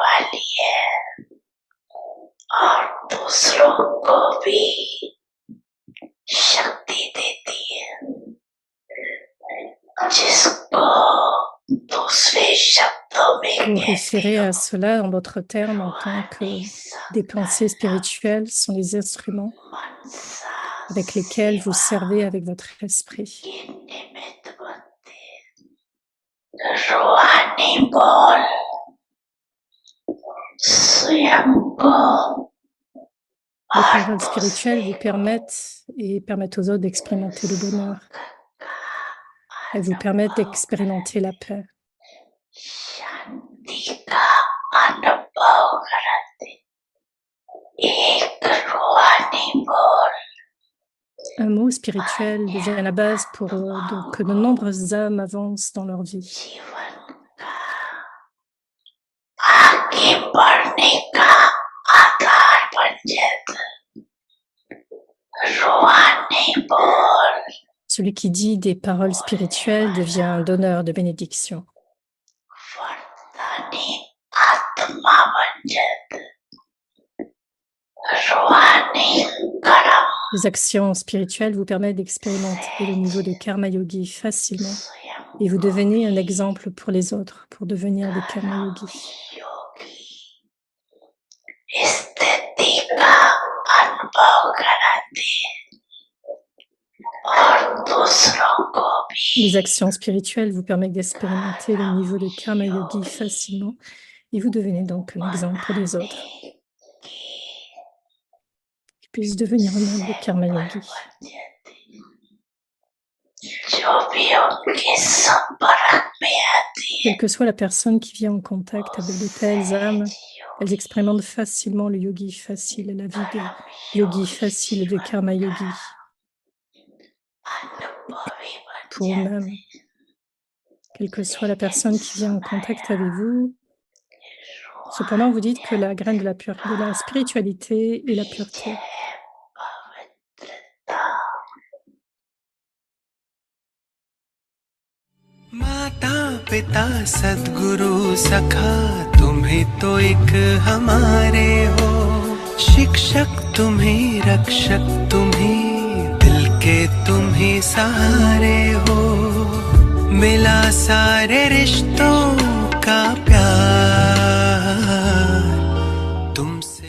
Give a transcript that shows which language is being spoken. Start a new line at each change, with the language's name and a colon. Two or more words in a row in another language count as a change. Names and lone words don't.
Hindi: लिए और दूसरों को भी शक्ति देती है, जिसको दूसरे शब्दों में
French: Vous
Hindi: कहते
French: référez
Hindi: हो
French: à cela en d'autres termes en tant que des pensées spirituelles sont les instruments avec lesquels vous servez avec votre esprit.
Hindi: की निमित्त बनते रूहानी बोल स्वयं को
French: Les paroles spirituelles vous permettent et permettent aux autres d'expérimenter le bonheur. Elles vous permettent d'expérimenter la paix.
Hindi: शांति का अनुभव कराते एक रूहानी बोल
French: Un mot spirituel devient la base pour donc, que de nombreuses âmes avancent dans leur vie.
Hindi: जीवन का आगे बढ़ने का आधार बन जाता रूहानी बोल
French: Celui qui dit des paroles spirituelles devient un donneur de bénédiction.
Hindi: वरदानी आत्मा बन जाता रूहानी कर्म
French: Les actions spirituelles vous permettent d'expérimenter le niveau de
Hindi: कर्म योगी
French: facilement et vous devenez un exemple pour les autres, pour devenir des
Hindi: कर्म योगी. योगी स्थिति का अनुभव कराते और दूसरों को भी
French: Les actions spirituelles vous permettent d'expérimenter le niveau de
Hindi: कर्म योगी
French: facilement et vous devenez donc un exemple pour les autres qui puissent devenir eux-mêmes des
Hindi: कर्म योगी. जो भी उनके संपर्क में आती है
French: Quelle que soit la personne qui vient en contact avec de telles âmes, elles expérimentent facilement le yogi facile, la vie de yogi facile, de
Hindi: कर्म योगी अनुभवी बन
French: pour eux-mêmes. Quelle que soit la personne qui vient en contact avec vous, cependant vous dites que la graine de la spiritualité est la pureté.
Hindi: माता पिता सद्गुरु सखा तुम्हें तो एक हमारे हो शिक्षक तुम्हें रक्षक तुम्हें दिल के तुम्हें सहारे हो मिला सारे रिश्तों का प्यार तुमसे